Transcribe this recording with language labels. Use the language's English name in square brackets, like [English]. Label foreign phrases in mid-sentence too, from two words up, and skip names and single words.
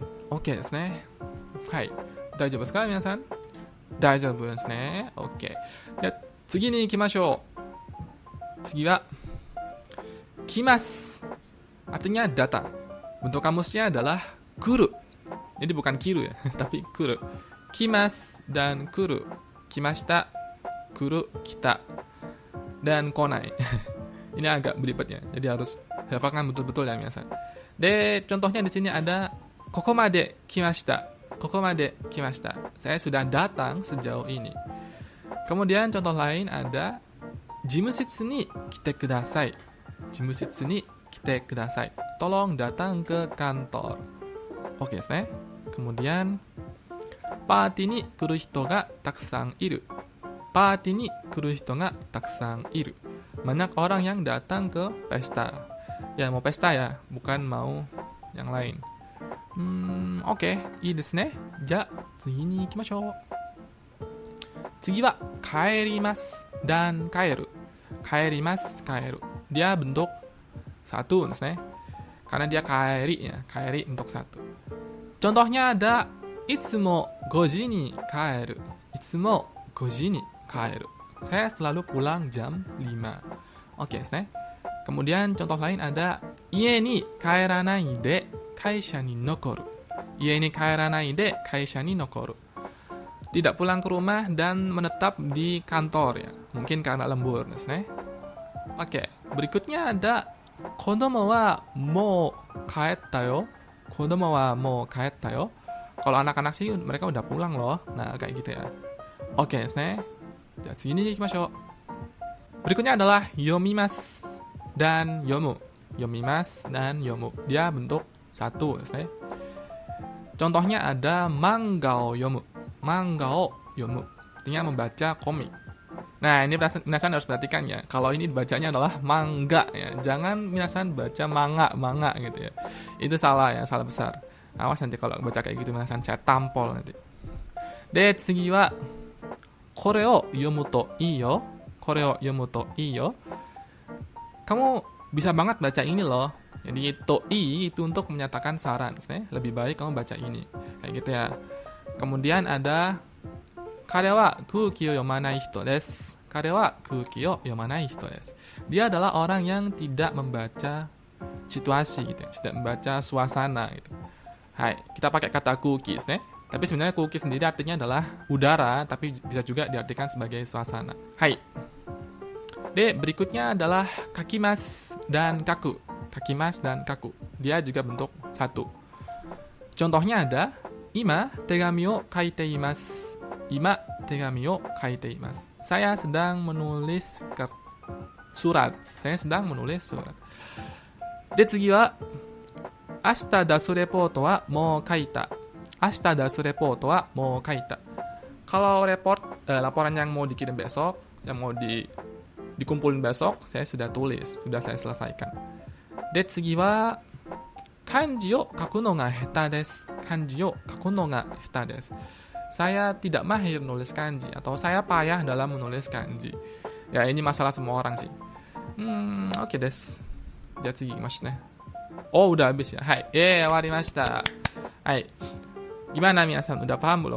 [Japanese] Oke, ですね。はい. 大丈夫ですか、皆さん? 大丈夫ですね. Oke. Ya, 次に行きましょう. 次は来ます. [Indonesian] Artinya datang. Bentuk kamusnya adalah kuru. Jadi bukan kiru ya, tapi kuru. [Japanese] 来ます dan 来る。来ました、来る、来た. [Indonesian] Dan konai. Ini agak belibet ya. Jadi harus hafalkan betul-betul ya minasan. Contohnya di sini ada [Japanese] ここまで来ました. ここまで来ました. [Indonesian] Saya sudah datang sejauh ini. Kemudian contoh lain ada [Japanese] 事務室に来てください. 事務室に来てください. [Indonesian] Tolong datang ke kantor. [Japanese] Oke, desu ne. Kemudian パーティーに来る人がたくさんいる. パーティーに来る人がたくさんいる. [Indonesian] Banyak orang yang datang ke pesta. Ya, mau pesta ya, bukan mau yang lain. [Japanese] Oke, いいですね. じゃ、次に行きましょう。次は帰ります dan 帰る. 帰ります、帰る. [Indonesian] Dia bentuk satu, [Japanese] ですね. [Indonesian] Karena dia kaeri ya, kaeri untuk satu. Contohnya ada [Japanese] いつも5時に帰る. いつも5時に帰る. [Indonesian] Saya selalu pulang jam 5. Oke, [Japanese] ですね. [Indonesian] Kemudian contoh lain ada [Japanese] 家に帰らないで会社に残る. 家に帰らないで会社に残る. [Indonesian] Tidak pulang ke rumah dan menetap di kantor ya. Mungkin karena lembur, [Japanese] ですね. [Indonesian] Oke, berikutnya ada [Japanese] 子供はもう帰ったよ. 子供はもう帰ったよ. [Indonesian] Kalau anak-anak sih mereka udah pulang loh. Nah, kayak gitu ya. Oke, [Japanese] ですね. [Indonesian] Jadi sini ikimashou. Berikutnya adalah yomimasu dan yomu. Yomimasu dan yomu. Dia bentuk satu, [Japanese] ですね. [Indonesian] Contohnya ada [Japanese] 漫画を読む. 漫画を読む. [Indonesian] Artinya membaca komik. Nah, ini minasan harus perhatikan ya. Kalau ini bacanya adalah manga ya. Jangan minasan baca manga gitu ya. Itu salah ya, salah besar. Awas nanti kalau baca kayak gitu minasan saya tampol nanti. [Japanese] 次はこれを読むといいよ. これを読むといいよ. [Indonesian] Kamu bisa banget baca ini loh. Jadi [Japanese] といい [Indonesian] itu untuk menyatakan saran. Lebih baik kamu baca ini. Kayak gitu ya. Kemudian ada [Japanese] 彼は空気を読まない人です. 彼は空気を読まない人です. [Indonesian] Dia adalah orang yang tidak membaca situasi gitu, tidak membaca suasana gitu. Hai, kita pakai kata kuki, ne? Tapi sebenarnya kuki sendiri artinya adalah udara, tapi bisa juga diartikan sebagai suasana. [Japanese] はい. [Indonesian] Berikutnya adalah kakimas dan kaku. Kakimas dan kaku. Dia juga bentuk satu. Contohnya ada [Japanese] 今手紙を書いています. 今手紙を書いています. [Indonesian] Saya sedang menulis surat. Saya sedang menulis surat. [Japanese] 次は明日出すレポートはもう書いた. 明日出すレポートはもう書いた. [Indonesian] Kalau laporan yang mau dikirim besok, yang mau dikumpulin besok, saya sudah tulis, sudah saya selesaikan. [Japanese] 次は漢字を書くのが下手です. 漢字を書くのが下手です. [Indonesian] Saya tidak mahir menulis kanji atau saya payah dalam menulis kanji. Ya, ini masalah semua orang sih. [Japanese] Oke です。Jadi 行きましたね. [Indonesian] Oh, udah habis ya. Hai. Warimashita. Hai. Gimana minasan? Udah paham belum?